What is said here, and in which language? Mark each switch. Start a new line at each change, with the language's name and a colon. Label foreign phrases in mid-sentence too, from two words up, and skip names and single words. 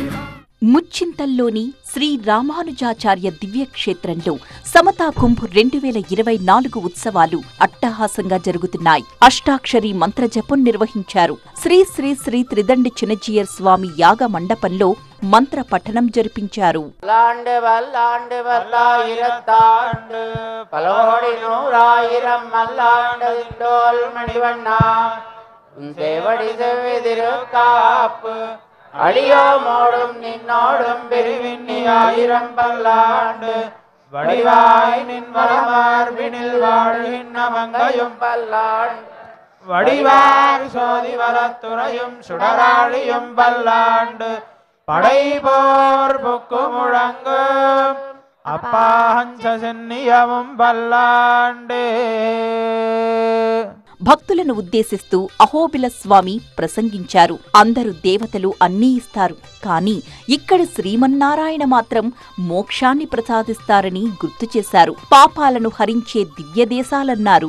Telugu: ముచ్చింతల్లోని శ్రీ రామానుజాచార్య దివ్యక్షేత్రంలో సమతా కుంభ్ 2024 ఉత్సవాలు అట్టహాసంగా జరుగుతున్నాయి. అష్టాక్షరి మంత్రజపం నిర్వహించారు. శ్రీ శ్రీ శ్రీ త్రిదండి చిన్నజీయర్ స్వామి యాగ మండపంలో మంత్ర పఠనం జరిపించారు.
Tamil: அடியோ மோடும் நின்னோடும் பிரிவின்னி ஆயிரம் பல்லாண்டு வடிவாய் நின் வளமார்பினில் வாழ்கின்ற மங்கையும் பல்லாண்டு வடிவார் சோதி வளத்துறையும் சுடராளியும் பல்லாண்டு படை போர் புக்கு முழங்கும் அப்பாஹஞ்ச சென்னியமும் பல்லாண்டு.
Telugu: భక్తులను ఉద్దేశిస్తూ అహోబిల స్వామి ప్రసంగించారు. అందరూ దేవతలు అన్నీ ఇస్తారు, కానీ ఇక్కడ శ్రీమన్నారాయణ మాత్రం మోక్షాన్ని ప్రసాదిస్తారని గుర్తు చేశారు. పాపాలను హరించే దివ్యదేశాలన్నారు.